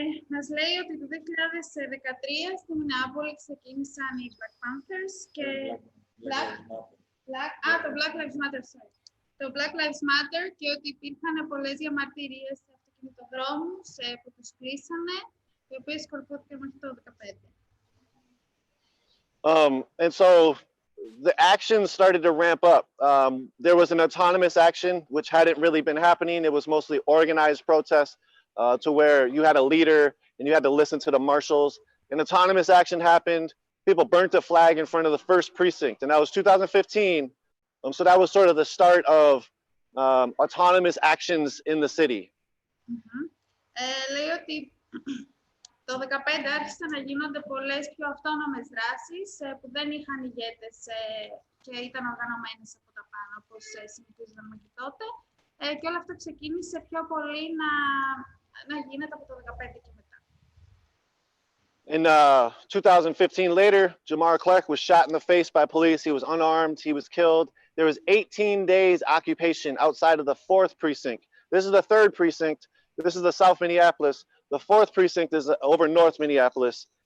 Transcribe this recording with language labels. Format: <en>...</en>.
<el>Μας λέει ότι το 2013 στη Μινεάπολη ξεκίνησαν οι Black Panthers και το Black Lives Matter, sorry. Το Black Lives Matter και ότι υπήρχαν πολλές διαμαρτυρίες σε αυτοκινητοδρόμους που τους κλείσανε, οι οποίες σκορπώθηκαν μέχρι το 2015.</el> <en>And so the action started to ramp up. There was an autonomous action, which hadn't really been happening. It was mostly organized protests. To where you had a leader and you had to listen to the marshals. An autonomous action happened. People burnt a flag in front of the 1st precinct, and that was 2015. So that was sort of the start of autonomous actions in the city.</en> <el>Λέει ότι το 2015 άρχισαν να γίνονται πολλές πιο αυτόνομες δράσεις που δεν είχαν ηγέτες και ήταν οργανωμένες από τα πάνω, όπως συνηθίζαμε και τότε. Και όλο αυτό ξεκίνησε πιο πολύ να γίνεται από το 2015 και μετά.</el> <en>In 2015 later, Jamar Clark was shot in the face by police. He was unarmed. He was killed. There was 18 days occupation outside of the 4th precinct. This is the 3rd precinct. This is the South Minneapolis. The 4th precinct is over North Minneapolis.</en>